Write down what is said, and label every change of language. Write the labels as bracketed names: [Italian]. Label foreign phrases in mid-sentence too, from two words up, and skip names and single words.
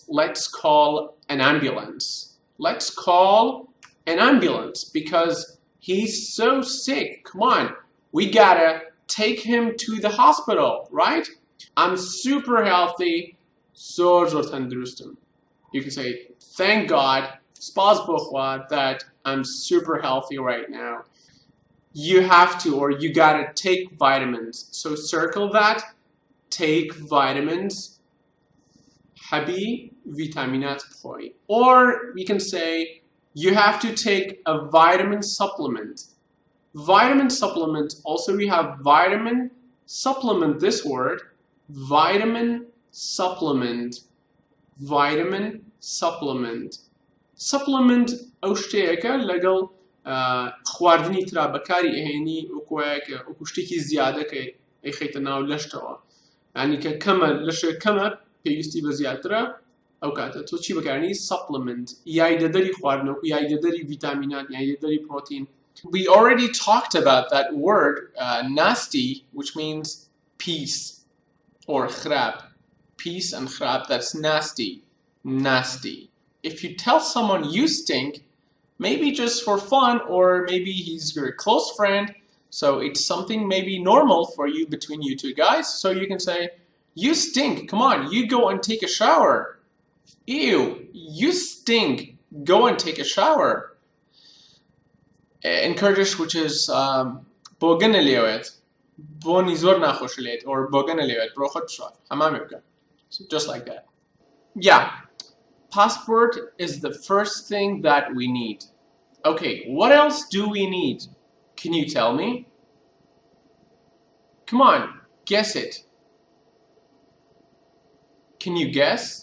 [English] Let's call an ambulance. Let's call an ambulance because he's so sick. Come on, we gotta take him to the hospital, right? I'm super healthy. [Central Kurdish] زور تندرستم. [English] You can say, thank God, [Central Kurdish] سپاس بخوا, [English] that I'm super healthy right now. You have to, or you gotta take vitamins. So circle that. Take vitamins. [Central Kurdish] حبی ویتامینات بخوری. [English] Or we can say, you have to take a vitamin supplement. Vitamin supplement, also we have vitamin supplement, this word. Vitamin supplement. Vitamin supplement. [Central Kurdish] Supplement ئەو شتەیەکە لەگەڵ خواردنی ترا بەکاری ئەهێنی وەکو شتێکی زیادەکە ئەیخەیتە ناو لەشتەوە. یعنی کە کەمە لەشە کەمە پێویستی بە زیاترە ئەو کاتە تۆ چی بەکارنی؟ supplement. یایدەدەری خواردنەوە، یایدەدەری ڤیتامینات، یایدەدەری پرۆتین. [English] We already talked about that word, nasty, which means peace or خراب. Peace and خراب, that's nasty. Nasty. If you tell someone you stink, maybe just for fun, or maybe he's your close friend, so it's something maybe normal for you between you two guys, so you can say, you stink, come on, you go and take a shower. Ew, you stink, go and take a shower. In Kurdish, which is [Central Kurdish] بۆگەنە لێوێت بۆنی زۆر ناخۆش لێت [English] or [Central Kurdish] بۆگەنە لێوێت بڕۆ خۆت بشۆ حەمامێ بکە. [English] So just like that. Yeah, passport is the first thing that we need. Okay, what else do we need? Can you tell me? Come on, guess it. Can you guess?